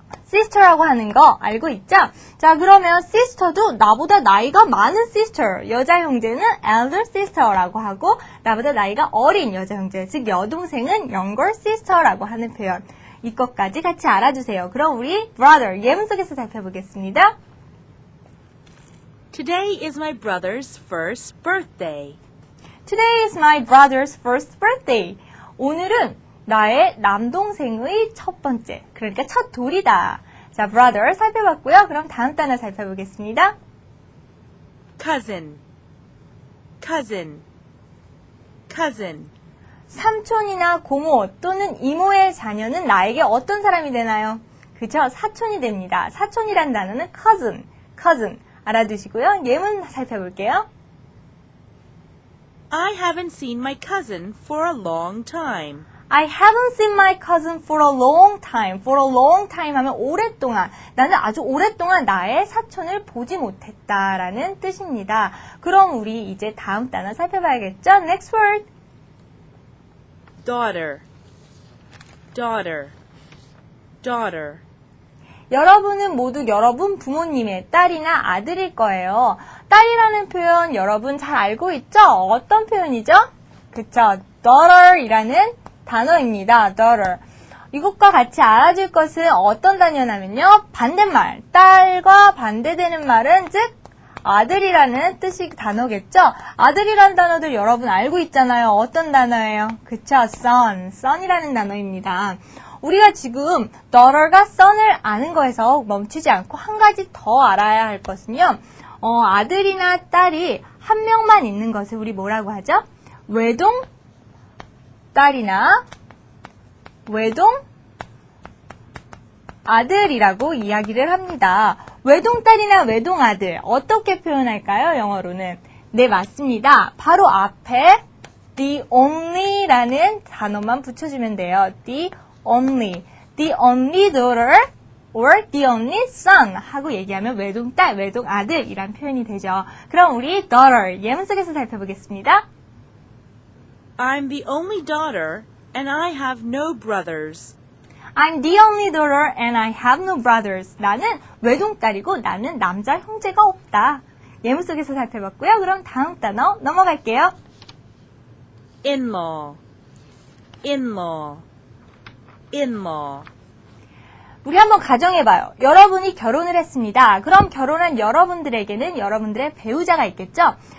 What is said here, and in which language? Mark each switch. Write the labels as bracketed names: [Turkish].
[Korean] sister라고 하는 거 알고 있죠? 자, 그러면 sister도 나보다 나이가 많은 sister, 여자 형제는 elder sister라고 하고 나보다 나이가 어린 여자 형제, 즉 여동생은 younger sister라고 하는 표현. 이것까지 같이 알아주세요. 그럼 우리 brother 예문 속에서 살펴보겠습니다. [English] Today is my brother's first birthday. Today is my brother's first birthday. [Korean] 오늘은 나의 남동생의 첫 번째, 그러니까 첫 돌이다. 자, brother 살펴봤고요. 그럼 다음 단어 살펴보겠습니다. [English] Cousin, cousin, cousin. [Korean] 삼촌이나 고모 또는 이모의 자녀는 나에게 어떤 사람이 되나요? 그죠? 사촌이 됩니다. 사촌이란 단어는 cousin, cousin. 알아두시고요. 예문 살펴볼게요. [English] I haven't seen my cousin for a long time. I haven't seen my cousin for a long time. For a long time [Korean] 하면 오랫동안. 나는 아주 오랫동안 나의 사촌을 보지 못했다라는 뜻입니다. 그럼 우리 이제 다음 단어 살펴봐야겠죠? [English] Next word. Daughter, daughter, daughter. [Korean] 여러분은 모두 여러분 부모님의 딸이나 아들일 거예요. 딸이라는 표현 여러분 잘 알고 있죠? 어떤 표현이죠? 그쵸? daughter이라는 단어입니다. daughter. 이것과 같이 알아줄 것은 어떤 단어냐면요. 반대말. 딸과 반대되는 말은 즉 아들이라는 뜻이 단어겠죠? 아들이라는 단어들 여러분 알고 있잖아요. 어떤 단어예요? 그쵸? son. son이라는 단어입니다. 우리가 지금 daughter가 son을 아는 거에서 멈추지 않고 한 가지 더 알아야 할 것은요. 아들이나 딸이 한 명만 있는 것을 우리 뭐라고 하죠? 외동 딸이나 외동 아들이라고 이야기를 합니다. 외동 딸이나 외동 아들 어떻게 표현할까요? 영어로는 네, 맞습니다. 바로 앞에 the only라는 단어만 붙여주면 돼요. [English] the only daughter or the only son [Korean] 하고 얘기하면 외동딸, 외동아들이란 표현이 되죠. 그럼 우리 daughter 예문 속에서 살펴보겠습니다. [English] I'm the only daughter and I have no brothers. I'm the only daughter and I have no brothers. [Korean] 나는 외동딸이고 나는 남자 형제가 없다. 예문 속에서 살펴봤고요. 그럼 다음 단어 넘어갈게요. [English] In-law, in-law, in-law. [Korean] 우리 한번 가정해봐요. 여러분이 결혼을 했습니다. 그럼 결혼한 여러분들에게는 여러분들의 배우자가 있겠죠?